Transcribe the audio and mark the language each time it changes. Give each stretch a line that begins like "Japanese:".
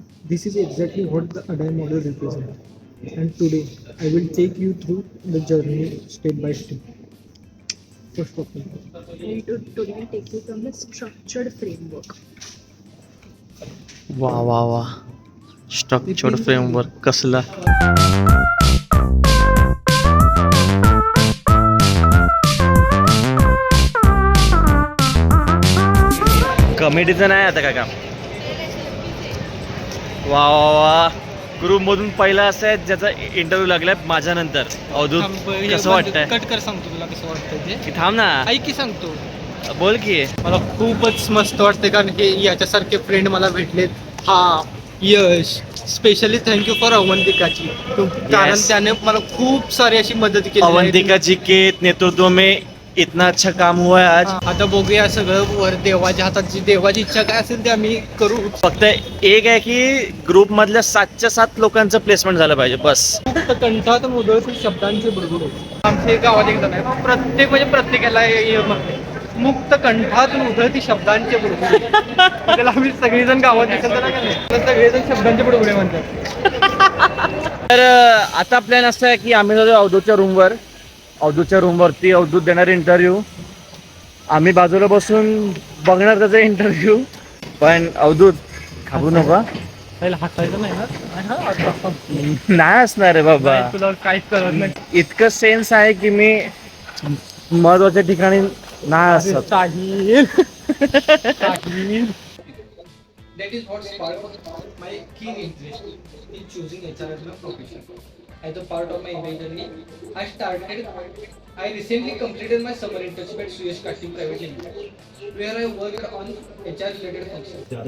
English: This is exactly what the ADAI model represents. And today, I will take you through the journey step by step. First of all, And today I'll take you from the structured framework.
Marathi: वा structured framework कसला. कमिटीचं नाही आता का काम. वा ग्रुपमधून पहिला असं आहे ज्याचा इंटरव्ह्यू लागलाय माझ्या नंतर. अवधूत कसं वाटतंय? कट कर सांगतो तुला कसं वाटतंय ते. की थांब ना, ऐक की सांगतो. बोल की. मला खूपच मस्त वाटते कारण हे याच्यासारखे फ्रेंड मला भेटलेत. हा यश स्पेशली थँक्यू फॉर अवंतिकाची, कारण त्याने मला खूप सारी अशी मदत केली आहे.
Hindi: अवंतिका जी के नेतृत्व में इतना अच्छा काम हुआ है आज.
Marathi: आता बघूया सगळं वर देवाच्या हातात, जी देवाची इच्छा काय असेल ते आम्ही करू. फक्त एक आहे की ग्रुप मधल्या 7च्या 7 लोकांचं प्लेसमेंट झालं पाहिजे बस. फक्त कंठात मुदळतील शब्दांचे बुडबुड. आमच्या गावात एक जण आहे, प्रत्येकाला मुक्त कंठातून उधळती शब्दांचे बुडबुडे. त्याला आम्ही सगळेजण गावात दिसत ना का नाही, तर सगळेजण शब्दांचे बुडबुडे म्हणतात. तर आता प्लॅन असं आहे की आम्ही जातो अवधूतच्या रूमवरती. अवधूत देणार इंटरव्ह्यू, आम्ही बाजूला बसून बघणार त्याचा इंटरव्ह्यू. पण अवधूत घाबरू नका. पहिला हसायचं नाही ना. नाही असणार रे बाबा, तुला काहीच करत नाही. इतकं सेन्स आहे की मी महत्वाच्या ठिकाणी नाही असत.
English: That is what sparked my keen interest in choosing HR as my profession. As a part of my MBA journey, I recently completed my summer internship at Suyash Karting Private Limited, where I worked on HR related functions.